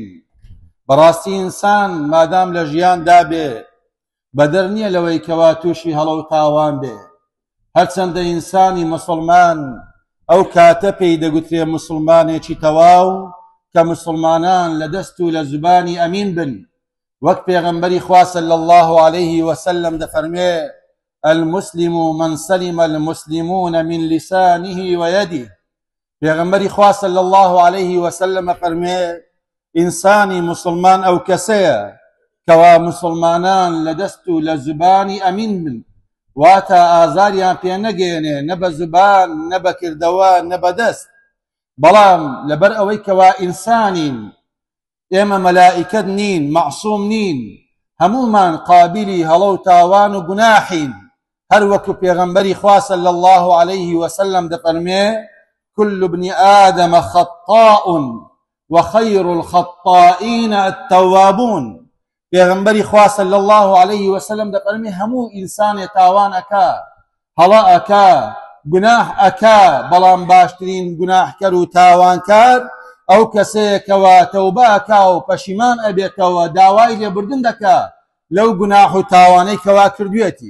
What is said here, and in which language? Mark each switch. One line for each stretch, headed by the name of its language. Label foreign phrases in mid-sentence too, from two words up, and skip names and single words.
Central Kurdish: بەڕاستی ئینسان مادام لە ژیاندا بێ بەدەر نییە لەوەی کەوا تووشی هەڵە و تاوان بێ. هەرچەندە ئینسانی مسلمان ئەو کاتە پێی دەگوترێ مسلمانێکی تەواو کە مسلمانان لە دەست و لە زوبانی ئەمین بن. وەک پێغەمبەری خوا
Arabic: صلی الله عليه وسلم
Central Kurdish: دەفەرمێ
Arabic: المسلم من سلم المسلمون من لسانه ويده.
Central Kurdish: پێغەمبەری خوا
Arabic: صلی الله عليه وسلم
Central Kurdish: فەرمێ ئینسانی مسلمان ئەو کەسەیە کەوا مسلمانان لە دەست و لە زوبانی ئەمین بن، واتە ئازاریان پێ نەگەێنێ، نە بە زوبان نە بە کردەوە نە بە دەست. بەڵام لەبەر ئەوەی کەوا ئینسانین، ئێمە مەلائیکەت نین، مەعسووم نین، هەمومان قابلی هەڵە و تاوان و گوناحین. هەر وەکو پێغەمبەری خوا
Arabic: صلی الله عليه وسلم
Central Kurdish: دەفەرمێ
Arabic: كل ابن آدم خطاء وخير الخطائين التوابون.
Central Kurdish: پێغەمبەری خوا
Arabic: صلی الله عليه وسلم
Central Kurdish: دەفەرمێ هەموو ئینسانێ تاوان ئەکا، هەڵە ئەکا، گوناح ئەکا، بەڵام باشترین گوناحکەر و تاوانکار ئەو کەسەیەکەوە تەوبە ئەکا و پەشیمان ئەبێتەوە، داوای لێبوردن دەکا لەو گوناح و تاوانەی کەوا کردوێتی.